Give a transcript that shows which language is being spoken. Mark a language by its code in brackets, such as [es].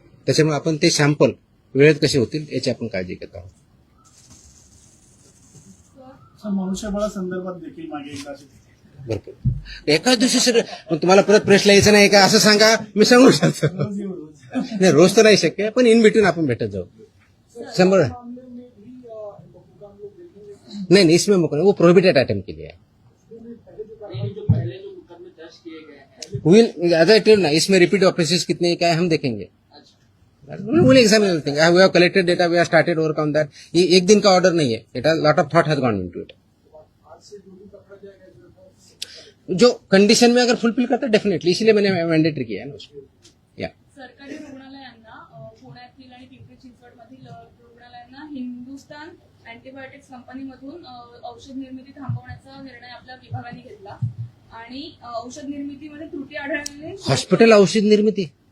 [mr] त्याच्यामुळे आपण ते सॅम्पल वेळेत कसे होतील याची आपण काळजी घेत आहोत. मनुष्यबळा संदर्भात देखील मागे एकदा भरपूर एकाच दिवशी सगळं तुम्हाला परत प्रश्न यायचं नाही का असं सांगा, मी सांगू शकतो. नाही, रोज तर नाही शक्य, पण इन बिटवीन आपण भेटत जाऊ. [hi] 100 नहीं, इसमें वो प्रोहिबिटेड आइटम के लिए है. [en] as I tell ना, [hi] इसमें रिपीट ऑफेंसेस कितने क्या है हम देखेंगे. [en] Will examine everything. We have collected data, we have started work on that. [hi] ये एक दिन का ऑर्डर नहीं है. [en] It has lot of thought has gone into it. [hi] जो कंडीशन में अगर फुलफिल करता है डेफिनेटली, इसलिए मैंने मैंडेटरी किया है ना उसको. [mr] या सरकारी रुग्णालयांना, पुण्यातील आणि पिंपरी चिंचवडमधील रुग्णालयांना हिंदुस्तान अँटीबायोटिक्स कंपनीमधून औषध निर्मिती थांबवण्याचा निर्णय आपल्या विभागाने घेतला आणि औषध निर्मितीमध्ये त्रुटी आढळल्याने हॉस्पिटल औषध निर्मिती,